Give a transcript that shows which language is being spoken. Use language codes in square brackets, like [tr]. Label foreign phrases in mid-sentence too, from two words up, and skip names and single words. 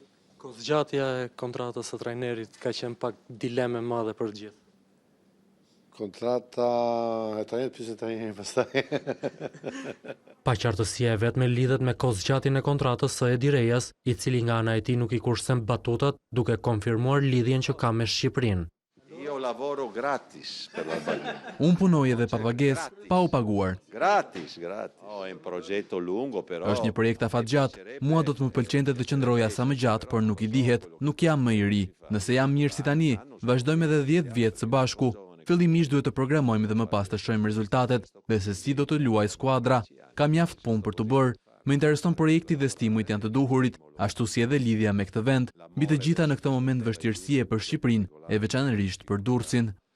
[sq] Kohëzgjatja e kontratës së trajnerit ka qenë pak dilemë e madhe për gjithë. Kontrata e trajnerit pyesën trajnerin pastaj. Paqartësia e vetme lidhet me kohëzgjatjen e kontratës së Edi Rejas, i cili nga ana e tij nuk i kursen batutat, duke konfirmuar lidhjen që ka me Shqipërinë. [it] Io lavoro gratis per l'Albania. [sq] Unë punoj edhe pa pagesë, pa u paguar. Gratis. [it] È un progetto lungo però. [sq] Është një projekt afatgjatë. Mua do të më pëlqente të qëndroja sa më gjatë, por nuk i dihet, nuk jam më i ri. Nëse jam mirë si tani, vazhdojmë edhe 10 vjet së bashku. Fillimisht duhet të programojmë dhe më pas të shohim rezultatet dhe se si do të luajë skuadra. Ka mjaft punë për të bërë. Më intereson projekti dhe stimujt janë të duhurit, ashtu si edhe lidhja me këtë vend, mbi të gjitha në këtë moment vështirësie për Shqipërinë e veçanërisht për Durrësin.